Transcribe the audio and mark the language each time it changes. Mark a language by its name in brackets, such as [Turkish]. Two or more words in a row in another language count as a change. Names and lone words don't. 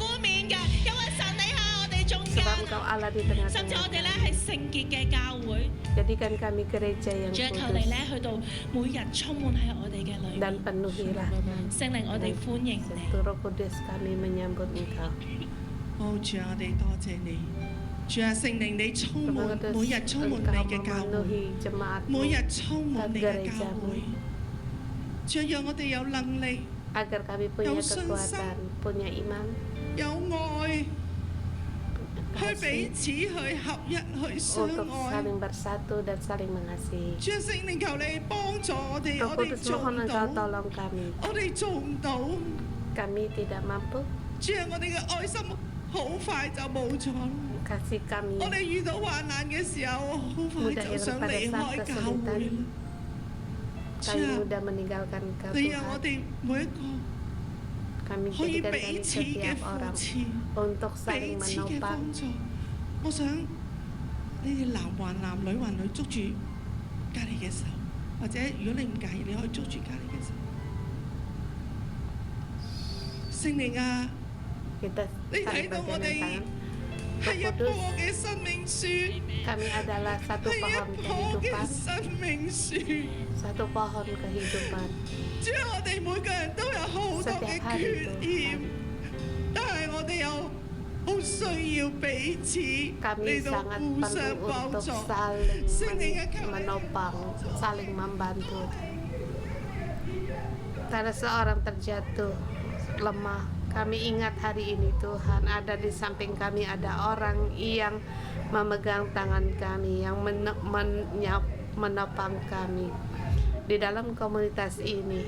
[Indonesian] Sebab Engkau Allah di tengah-tengah kami. Jadikan kami gereja yang kudus dan penuhilah. Roh Kudus, kami menyambut Engkau. [Cantonese] 主啊，我哋多謝你。主啊，聖靈你充滿，每日充滿你嘅教會，每日充滿你嘅教會。主啊，讓我哋有能力， [Indonesian] agar kami punya kekuatan, punya iman, [Cantonese] 有愛，去彼此去合一，去相 [Indonesian] untuk [Cantonese] 愛。 [Indonesian] saling bersatu dan saling mengasihi. [Cantonese] 主啊，聖靈求你幫助我哋， [Indonesian] Roh [Cantonese] 我哋 [Indonesian] Kudus [Cantonese] 做 [Indonesian] mohon [Cantonese] 唔 [Indonesian] Engkau [Cantonese] 到， [Indonesian] tolong kami. [Cantonese] 我哋做唔到。 [Indonesian] Kami tidak mampu. [Cantonese] 主啊，我哋嘅愛心好快就冇咗。 [Indonesian] Kasih kami [Cantonese] 我哋遇到患難嘅時候，好快就想離開教會。主 [Indonesian] kami [Cantonese] 啊， [Indonesian] mudah meninggalkan Engkau [Cantonese] 你讓我 [Indonesian] Tuhan. [Cantonese] 哋每一個 [Indonesian] Kami [Cantonese] 可以 [Indonesian] jadikan [Cantonese] 彼 [Indonesian] kami [Cantonese] 此嘅 [Indonesian] setiap [Cantonese] 扶 [Indonesian] orang [Cantonese] 持， [Indonesian] untuk [Cantonese] 彼 [Indonesian] saling [Cantonese] 此嘅 [Indonesian] menopang. [Cantonese] 幫助。我想你哋男還男，女還女，捉住隔離嘅手，或者如果你唔介意，你可以捉住隔離嘅手。聖靈啊， [Indonesian] Kita [Cantonese] 你 [Indonesian] saling [Cantonese] 睇到我 [Indonesian] bergandengan [Cantonese] 哋 [Indonesian] tangan. [Cantonese] 係一 [Indonesian] Roh [Cantonese] 棵 [Indonesian] Kudus, [Cantonese] 嘅生命樹， [Indonesian] kami adalah satu [Cantonese] 係一 [Indonesian] pohon [Cantonese] 棵嘅 [Indonesian] kehidupan, [Cantonese] 生命樹。 [Indonesian] satu pohon kehidupan. [Cantonese] 主啊，我哋每個人都有好多嘅 [Indonesian] Setiap hari [Cantonese] 缺點， [Indonesian] Tuhan, [Cantonese] 但係我哋又好需要彼此 [Indonesian] kami [Cantonese] 嚟到 [Indonesian] sangat [Cantonese] 互相 [Indonesian] perlu [Cantonese] 幫 [Indonesian] untuk [Cantonese] 助。 [Indonesian] saling Sini ya, Kak. menopang, saling membantu. Karena seorang terjatuh, lemah, kami ingat hari ini Tuhan, ada di samping kami ada orang yang memegang tangan kami, yang menopang kami di dalam komunitas ini.